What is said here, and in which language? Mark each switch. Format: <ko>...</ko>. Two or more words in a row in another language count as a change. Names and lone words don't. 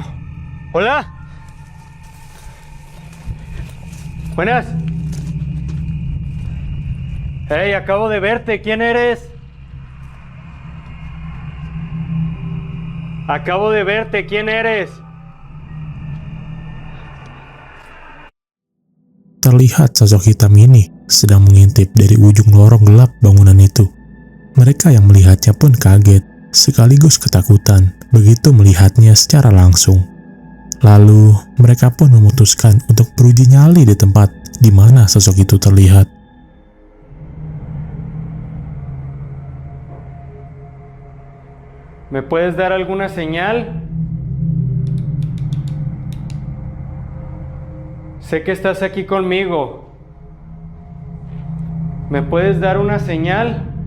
<es>Hola. Buenas. Hey, acabo de verte. ¿Quién eres? Acabo de verte. ¿Quién eres?</es> <id>terlihat sosok hitam ini sedang mengintip dari ujung lorong gelap bangunan itu. Mereka yang melihatnya pun kaget, sekaligus ketakutan begitu melihatnya secara langsung. Lalu, mereka pun memutuskan untuk beruji nyali di tempat di mana sosok itu terlihat.</id> <es>¿Me puedes dar alguna señal? Sé que estás aquí conmigo. ¿Me puedes dar una señal?</es>